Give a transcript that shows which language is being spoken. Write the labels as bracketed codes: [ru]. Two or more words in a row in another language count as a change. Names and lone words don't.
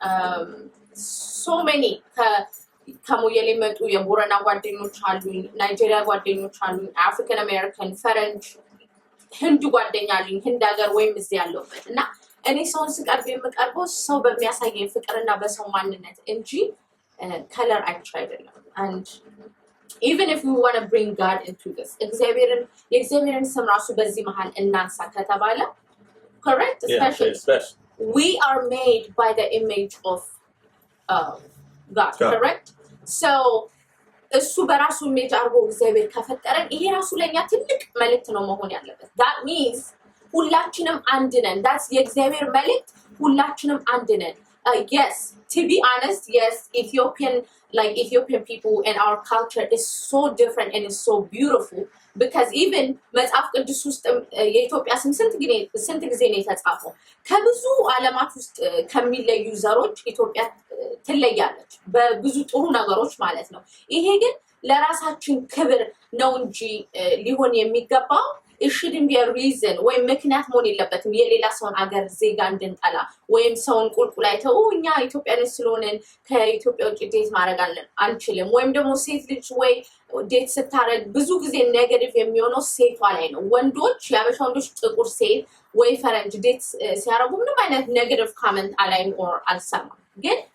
[en] so many [am] ከሞየሌ መጡ የቦረና ጓደኞች አሉኝ ናይጄሪያ ጓደኞች አሉኝ [en] African American [am] ፈረንጅ ህንድ ጓደኛ አሉኝ ህንድ ሀገር ወይም እዚህ ያለውበት እና እኔ ሰውን ስቀርብ የምቀርበው ሰው በሚያሳየኝ ፍቅርና በሰው ማንነት እንጂ ከለር አይቼ አይደለም [en] and even if we want to bring God into this [am] የእግዚአብሔርን ስም ራሱ በዚህ መሃል እናንሳ ከተባለ [en] correct especially we are made by the image of God correct so [am] እሱ በራሱ ኢሜጅ አርጎ እግዚአብሔር ከፈጠረን ይሄ ራሱ ለኛ ትልቅ መልእክት ነው መሆን ያለበት [en] that means [am] ሁላችንም አንድ ነን that's የእግዚአብሔር መልእክት ሁላችንም አንድ ነን [en] yes to be honest yes Ethiopian people and our culture is so different and is so beautiful because even [am] መጽሐፍ ቅዱስ ውስጥ የኢትዮጵያ ስንት ጊዜ ነው የተጻፈው ከብዙ ዓለማት ውስጥ ከሚለዩ ዘሮች ኢትዮጵያ ትለያለች በብዙ ጥሩ ነገሮች ማለት ነው ይሄ ግን ለራሳችን ክብር ነው እንጂ ሊሆን የሚገባው [en] it shouldn't be a reason [am] ወይ ምክንያት መሆን የለበትም የሌላ ሰውን አገር ዜጋ እንድንጠላ ወይም ሰውን ቁልቁላይተው እኛ ኢትዮጵያውያን ስለሆነን ከኢትዮጵያ ውጭ ዴት ማድረግ አንችልም ወይም ደግሞ ሴት ልጅ ወይ ዴት ስታረግ ብዙ ጊዜ ኔጌቲቭ የሚሆነው ሴቷ ላይ ነው ወንዶች ያበሻ ወንዶች ጥቁር ሴት ወይ ፈረንጅ ዴት ሲያረጉ ምንም አይነት ኔጌቲቭ ኮሜንት አላይም or አልሰማም ግን